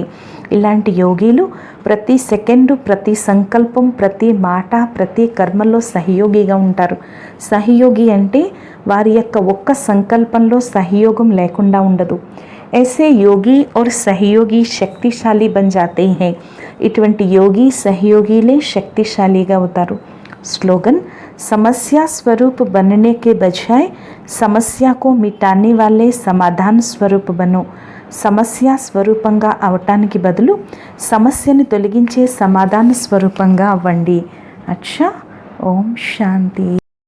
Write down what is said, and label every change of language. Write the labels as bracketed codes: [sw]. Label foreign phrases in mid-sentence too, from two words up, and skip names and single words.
[te] ఇలాంటి యోగిలు ప్రతి సెకండు ప్రతి సంకల్పం ప్రతి మాట ప్రతి కర్మలో సహయోగిగా ఉంటారు. సహయోగి అంటే వారి యొక్క ఒక్క సంకల్పంలో సహయోగం లేకుండా ఉండదు. [hi] ऐसे योगी और सहयोगी शक्तिशाली बन जाते हैं. [te] ఇటువంటి యోగి సహయోగిలే శక్తిశాలిగా అవుతారు. [hi] స్లోగన్, समस्या स्वरूप बनने के बजाय समस्या को मिटाने वाले समाधान स्वरूप बनो. [te] సమస్య స్వరూపంగా అవటానికి బదులు సమస్యను తొలగించే సమాధాన స్వరూపంగా అవ్వండి. అచ్చా, ఓం శాంతి.